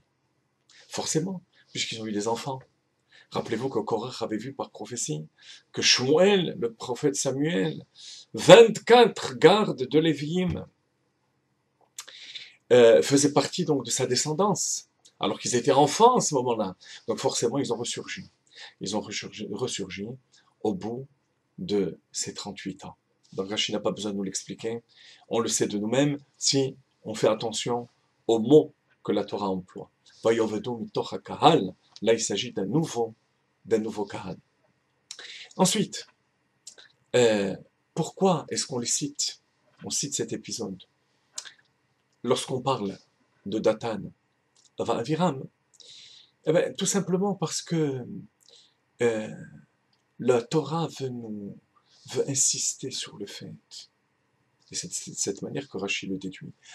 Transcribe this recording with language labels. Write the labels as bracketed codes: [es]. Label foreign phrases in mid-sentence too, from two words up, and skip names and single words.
[fr] Forcément, puisqu'ils ont eu des enfants. Rappelez-vous que Korach avait vu par prophétie que Shmuel, le prophète Samuel, 24 gardes de Lévi'im, faisaient partie donc de sa descendance, alors qu'ils étaient enfants à ce moment-là. Donc forcément, ils ont ressurgi. Ils ont ressurgi au bout de ces 38 ans. Donc Rashi n'a pas besoin de nous l'expliquer. On le sait de nous-mêmes si on fait attention aux mots que la Torah emploie. [he] Vayovedo mitoch hakahal. [fr] Là, il s'agit d'un nouveau kahal. Ensuite, Pourquoi est-ce qu'on les cite? On cite cet épisode. Lorsqu'on parle de Dathan, Aviram, eh bien, tout simplement parce que euh, la Torah veut insister sur le fait, et c'est de cette manière que Rachid le déduit.